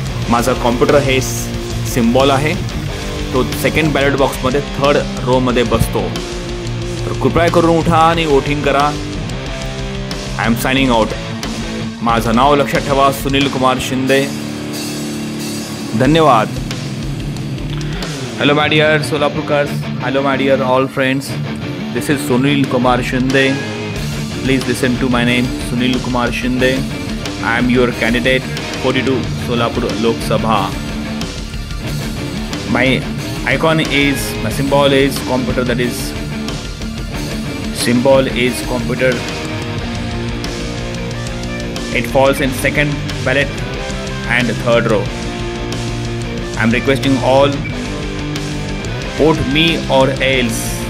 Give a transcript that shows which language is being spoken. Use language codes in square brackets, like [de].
[mr] माझा कॉम्प्युटर हे सिम्बॉल आहे, तो सेकंड बॅलेट बॉक्समध्ये 3rd रोमध्ये बसतो। तर कृपया करून उठा आणि वोटिंग करा। [en] I am signing out. [mr] माझं नाव लक्षात ठेवा, सुनील कुमार शिंदे। धन्यवाद। [en] Hello my dear सोलापुरकर्स, hello my dear all friends, this is Sunil Kumar Shinde. Please listen to my name, Sunil Kumar Shinde. I am your candidate 42 Solapur Lok Sabha. My icon is, my symbol is computer, that is symbol is computer. It falls in second ballot and 3rd row. I'm requesting all, vote me or else.